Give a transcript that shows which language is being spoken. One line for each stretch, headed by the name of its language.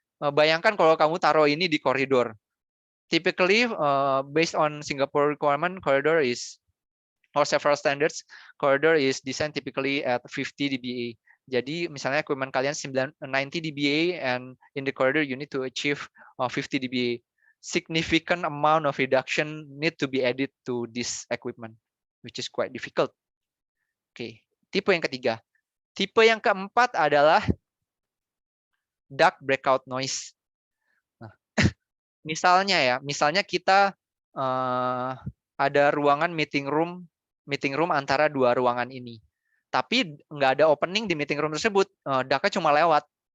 Indonesian: Bayangkan kalau kamu taruh ini di koridor.
English: Typically, based on Singapore requirement, corridor is, or several standards, corridor is designed typically at 50 dBA.
Indonesian: Jadi misalnya equipment kalian 90 dBA
English: and in the corridor you need to achieve 50 dBA. Significant amount of reduction need to be added to this equipment, which is quite difficult.
Indonesian: Oke, tipe yang ketiga. Tipe yang keempat adalah duct breakout noise. Nah, misalnya kita ada ruangan meeting room antara dua ruangan ini, tapi nggak ada opening di meeting room tersebut, duct-nya cuma lewat.